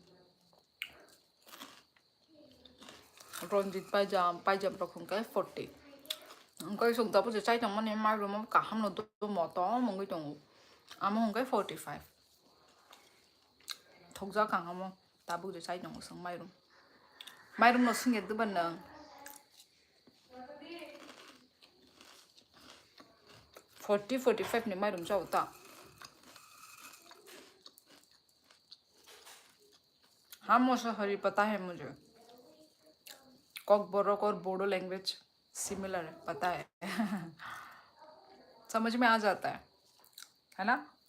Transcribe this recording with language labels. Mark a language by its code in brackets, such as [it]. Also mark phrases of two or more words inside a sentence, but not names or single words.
[trp] ronjit paijam rok hangkai 40 angkai sung tabu sai tong mane mairom ka ham no do mo to mongi tongo amo hangkai 45 thokja kang amo tabu de sai nong sang mairum no singet de ban nang 40-45 ni mairum chau ta [hi] हम मौसाहारी पता है मुझे कॉकबोरोक और बोडो लैंग्वेज सिमिलर है पता है समझ में आ जाता है ना।